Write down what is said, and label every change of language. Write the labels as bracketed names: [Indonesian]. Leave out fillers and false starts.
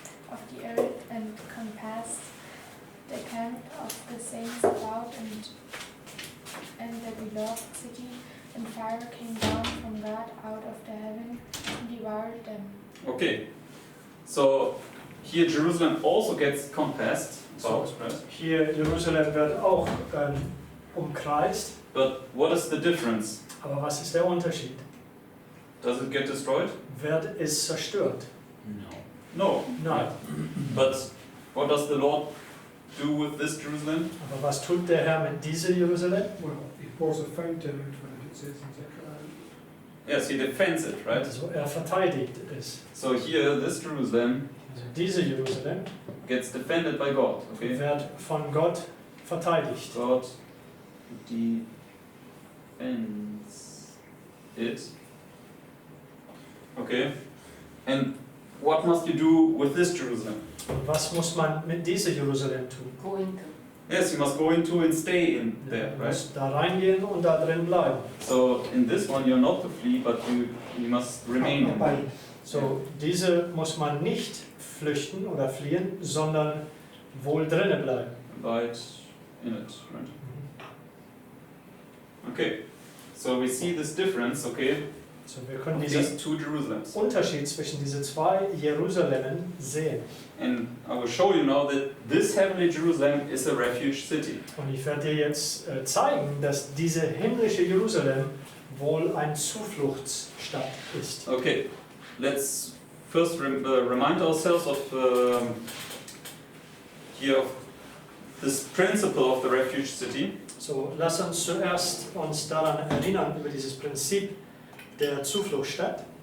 [English] Of the earth, and compassed the camp of the saints about, and the beloved city, and fire came down from God out of the heaven and devoured them. Okay, So here Jerusalem also gets compassed. [German] So, [English] Right? [German] hier Jerusalem wird auch umkreist. [English] But what is the difference? [German] Aber was ist der Unterschied? [English] Does it get destroyed? [German] Wird es zerstört? [English] No. No. [German] Nein. [English] But what does the Lord do with this Jerusalem? [German] Aber was tut der Herr mit diesem Jerusalem? [English] Well, he pours a fountain into it, it says in Zechariah. Yes, he defends it, right? [German] Also verteidigt es. [English] So here, this Jerusalem [German] Also diese Jerusalem [English] gets defended by God. Okay. [German] wird von Gott verteidigt. [English] God defends it. Okay. And what must you do with this Jerusalem? [German] Und was muss man mit diesem Jerusalem tun? [English] Go into. Yes, you must go into and stay in there, [German] Du [English] right? [German] musst da reingehen und da drin bleiben. [English] So in this one, you're not to flee, but you must remain in. Abide. [German] So, diese muss man nicht flüchten oder fliehen, sondern wohl drinnen bleiben. [English] Abide in it, right? Okay. So we see this difference, okay, [German] So, wir können [English] of [German] diesen [English] these two Jerusalems. [German] Unterschied zwischen diesen zwei Jerusalemen sehen. [English] And I will show you now that this heavenly Jerusalem is a refuge city. [German] Und ich werde dir jetzt zeigen, dass diese himmlische Jerusalem wohl ein Zufluchtsstadt ist. [English] Okay, let's first remind ourselves of here of this principle of the refuge city. [German] So, lass uns zuerst uns daran erinnern, über dieses Prinzip der Zufluchtsstadt.